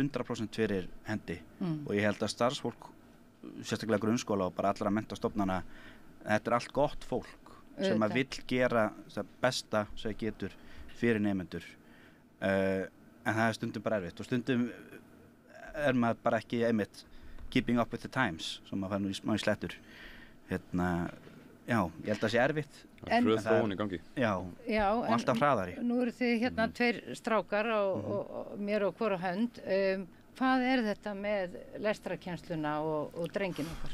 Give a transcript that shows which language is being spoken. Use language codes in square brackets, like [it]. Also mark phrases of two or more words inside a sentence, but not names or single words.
[is] 100% fyrir hendi og ég held að starfsfólk, sérstaklega grunnskóla og bara allra menntastofnana, þetta er allt gott fólk sem að vill gera það besta sem það getur fyrir nemendur en það er stundum bara erfitt og stundum er maður bara ekki einmitt [en] keeping up with the times [is] sem maður fær nú í smá í slettur já, ég held að það sé erfitt Hröð þróun í gangi Já, og alltaf hraðari Nú eru þið hérna 2 strákar og mér og hvora hönd hvað er þetta með lestrarkennsluna og drengin okkar?